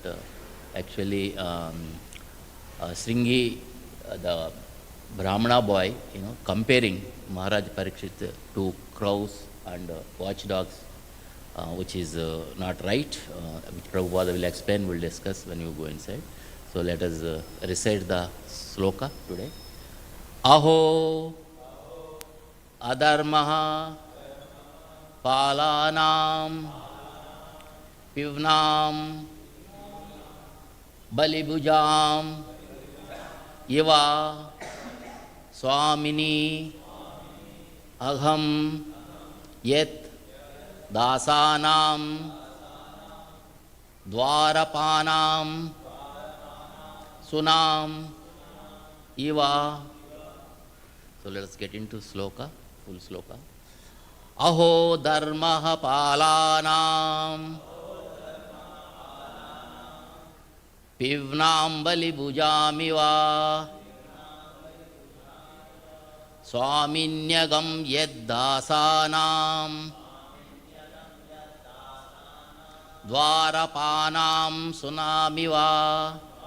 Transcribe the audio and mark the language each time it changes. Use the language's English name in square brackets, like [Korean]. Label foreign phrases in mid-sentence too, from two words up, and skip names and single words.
[English] Actually, Sringi, the Brahmana boy, comparing Maharaja Pariksit to crows and watchdogs, which is not right, which Prabhupada will explain, will discuss when you go inside. So let us recite the sloka today. [Sanskrit] Aho adharmaha palanam pivnam balibujam iva swamini agham yet Dasanam Dwarapanam Sunam Iva. [English] So let us get into sloka, full sloka. [Sanskrit] Aho dharmaha palanam pivnam bali bujamiva swaminyagam yeddasanam dwarapanam sunamiva.